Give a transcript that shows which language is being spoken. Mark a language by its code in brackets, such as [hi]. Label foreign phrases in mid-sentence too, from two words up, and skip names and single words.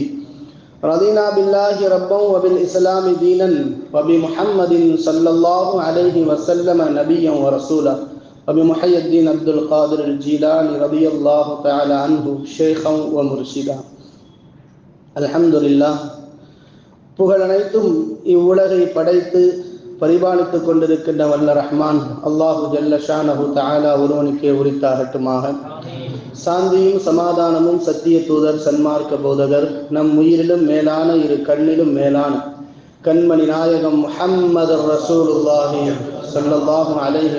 [ar] رضينا بالله ربا وبالإسلام دينا وبمحمد صلى الله عليه وسلم نبيا ورسولا وبمحي الدين عبد القادر الجيلاني رضي الله تعالى عنه شيخا ومرشدا. الحمد لله. [ta] புகழ் அனைத்தும் இவ்வுலகை படைத்து பரிபாலித்துக் கொண்டிருக்கின்ற வல்ல ரஹ்மான் அல்லாஹு [ar] جل شأنه تعالى [ta] ஒருவனுக்கே உரித்தாகட்டுமாக. சாந்தியும் சமாதானமும் சத்திய தூதர் சன்மார்க்க போதகர் நம் உயிரிலும் மேலான இரு கண்ணிலும் மேலான கண்மணி நாயகம் முஹம்மது [ar] رسول الله صلى الله عليه